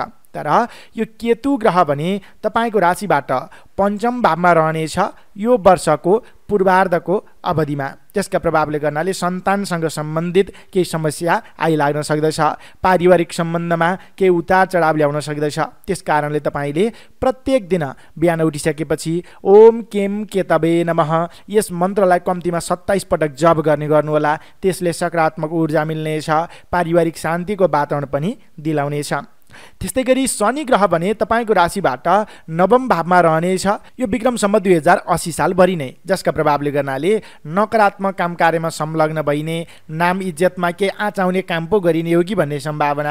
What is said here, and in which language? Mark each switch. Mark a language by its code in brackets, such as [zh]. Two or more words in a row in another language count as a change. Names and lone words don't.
[ne] तर यो केतु ग्रह भने तपाईँको राशिबाट 5औं भावमा रहनेछ यो वर्षको पूर्वार्धको अवधिमा, त्यसका प्रभावले गर्नाले सन्तानसँग सम्बन्धित केही समस्या आइलाग्न सक्दछ। पारिवारिक सम्बन्धमा केही उतार चढाव ल्याउन सक्दछ। त्यस कारणले तपाईँले प्रत्येक दिन बिहान उठिसकेपछि [sa] ओम केम केतवे नमः [ne] यस मन्त्रलाई कम्तीमा 27 पटक जप गर्ने गर्नुहोला। त्यसले सकारात्मक ऊर्जा मिल्नेछ। पारिवारिक शान्तिको वातावरण पनि दिलाउनेछ। त्यस्तै गरी शनि ग्रह भने तपाईँको राशिबाट 9औं भावमा रहनेछ यो विक्रम सम्वत 2080 सालभरि नै, जसका प्रभावले गर्नाले नकारात्मक काम कार्यमा संलग्न भइने, नाम इज्जतमा केही आँचाउने काम पो गरिने हो कि भन्ने सम्भावना।